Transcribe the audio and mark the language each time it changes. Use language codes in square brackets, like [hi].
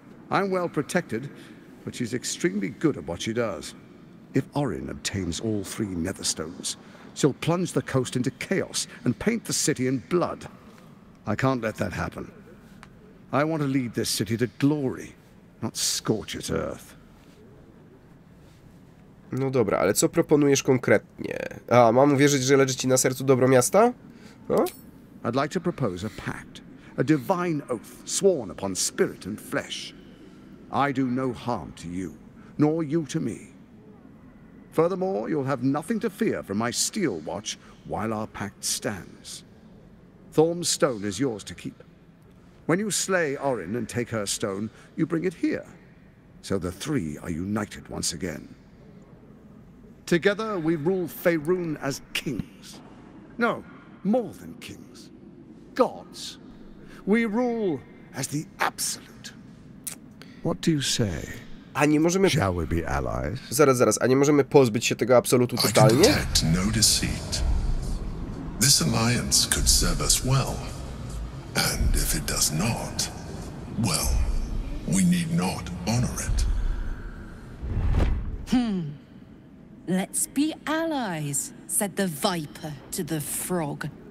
[en] I'm well protected, but she's extremely good at what she does. If Orin obtains all three Netherstones, she'll plunge the coast into chaos and paint the city in blood. I can't let that happen. I want to lead this city to glory, not scorch its earth. [pl] No dobra, ale co proponujesz konkretnie? A, mam uwierzyć, że leży ci na sercu dobro miasta? No? [en] I'd like to propose a pact, a divine oath sworn upon spirit and flesh. I do no harm to you, nor you to me. Furthermore, you'll have nothing to fear from my steel watch while our pact stands. Thorm's stone is yours to keep. When you slay Orin and take her stone, you bring it here, so the three are united once again. Together we rule Faerun as kings. No, more than kings. Gods. We rule as the absolute. What do you say? [pl] A nie możemy... [en] Shall we be allies? [pl] Zaraz. A nie możemy pozbyć się tego absolutu totalnie? [en] I can detect no deceit. This alliance could serve us well. And if it does not, well, we need not honor it. Let's be allies, said the viper to the frog.